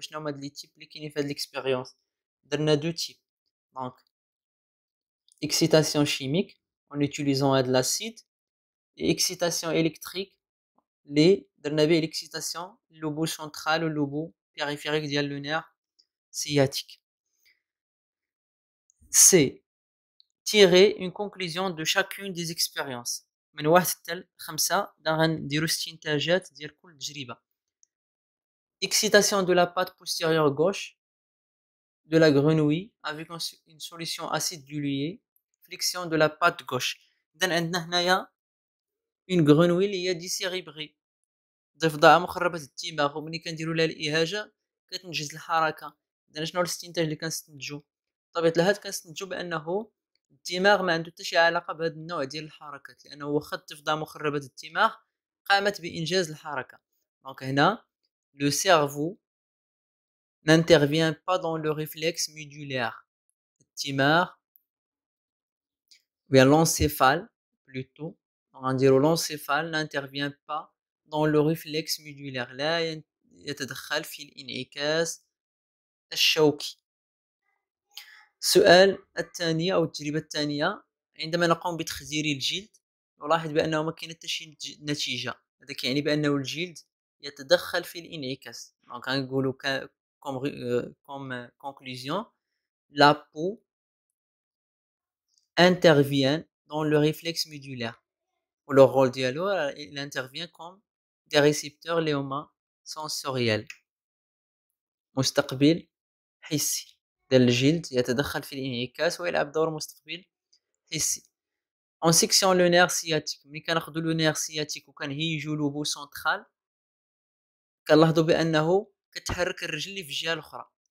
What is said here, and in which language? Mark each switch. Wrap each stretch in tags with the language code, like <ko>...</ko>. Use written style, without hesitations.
<ar>شنو هما هاد</ar> <fr>لي تيب</fr> <ar>اللي كاينين في هاد</ar> <fr>ليكسبيريونس؟ درنا دو تيب، دونك excitation chimique en utilisant de l'acide et excitation électrique</fr> <ar>اللي درنا به</ar> <fr>l'excitation lobo central ou lobo périphérique ديال le nerf sciatique. C: tirer une conclusion de chacune des expériences.</fr> <ar>من 1 حتى 5 غنديرو استنتاجات ديال كل تجربة.</ar> <fr>Excitation de la patte postérieure gauche de la grenouille avec une solution acide diluée. Flexion de la patte gauche.</fr> <ar>إذن عندنا هنايا une grenouille اللي هي ديسيريبري، ضفدعة مخربة الدماغ، وملي كنديرو لها الإهاجة كتنجز الحركة. إذن شنو هو الاستنتاج اللي كنستنتجو؟ بطبيعة الحال كنستنتجو بأنه الدماغ ما عنده حتى شي علاقة بهاد النوع ديال الحركات، لأنه واخا الضفدعة مخربة الدماغ قامت بإنجاز الحركة.</ar> <fr>دونك هنا le cerveau n'intervient pas dans le réflexe médulaire. الدماغ ou bien l'encéphale plutôt، غنديرو l'encéphale n'intervient pas dans le réflexe médulaire،</fr> <ar>لا يتدخل في الانعكاس الشوكي. السؤال الثاني أو التجربة الثانية: عندما نقوم بتخدير الجلد نلاحظ بأنه ما كاين حتى شي نتيجة، هذا كيعني بأنه الجلد يتدخل في الانعكاس.</ar> <fr>دونك غنقولو comme conclusion: la peau intervient dans le réflexe médulaire. Le rôle</fr> <ar>ديالو</ar> <fr>il intervient comme des récepteurs</fr> <ar>اللي هما sensoriels، مستقبل حسي ديال الجلد يتدخل في الانعكاس ويلعب دور مستقبل حسي.</ar> <fr>en section le nerf sciatique،</fr> <ar>ملي كناخدو لو نير سياتيك وكنهيجو لوبو سونطرال كنلاحظوا بأنه كتحرك الرجل اللي في الجهة الأخرى.</ar>